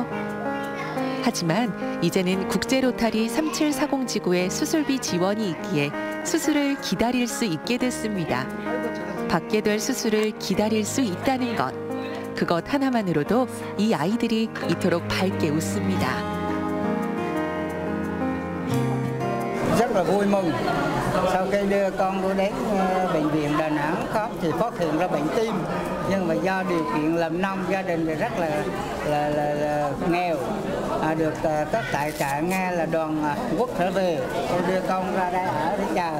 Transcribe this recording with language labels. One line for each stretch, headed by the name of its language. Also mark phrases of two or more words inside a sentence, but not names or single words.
Korean: 하지만 이제는 국제로타리 3740 지구의 수술비 지원이 있기에 수술을 기다릴 수 있게 됐습니다. 받게 될 수술을 기다릴 수 있다는 것. 그것 하나만으로도 이 아이들이 이토록 밝게 웃습니다.
Vietnamese: Rất là vui mừng. Sau khi đưa con tôi đến bệnh viện Đà Nẵng khám thì phát hiện ra bệnh tim, nhưng mà do điều kiện làm nông gia đình thì rất là nghèo. Được các tại trại nghe là đoàn quốc trở về, tôi đưa con ra đây ở để chờ.